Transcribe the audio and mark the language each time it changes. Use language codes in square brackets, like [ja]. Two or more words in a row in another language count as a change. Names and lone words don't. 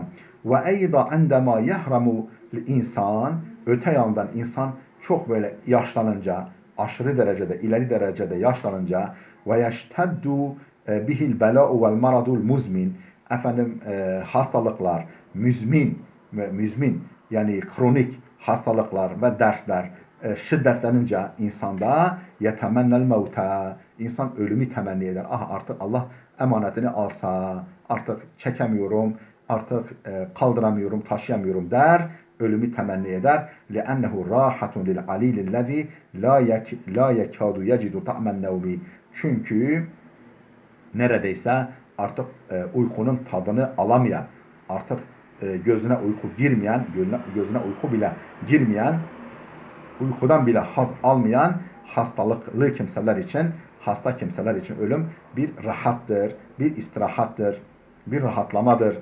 [ar] وأيضا عندما يهرم الإنسان, [tr] öte yandan insan çok böyle yaşlanınca, aşırı derecede, ileri derecede yaşlanınca [ar] ويشتد به البلاء والمرض المزمن, [tr] hastalıklar, müzmin yani kronik hastalıklar ve dertler şiddetlenince insanda [ar] يتمنى الموت, [tr] insan ölümü temenni eder. Ah, artık Allah emanetini alsa, artık çekemiyorum, artık kaldıramıyorum, taşıyamıyorum der. Ölümü temenni eder. [ar] لِأَنَّهُ رَاحَةٌ لِلْعَلِيلِ الَّذ۪ي لَا يَكَادُ يَجِدُ طَعْمَ النَّوْمِ. [tr] Çünkü neredeyse artık uykunun tadını alamayan, artık gözüne uyku girmeyen, gözüne uyku bile girmeyen, uykudan bile haz almayan hastalıklı kimseler için, hasta kimseler için ölüm bir rahattır, bir istirahattır, bir rahatlamadır.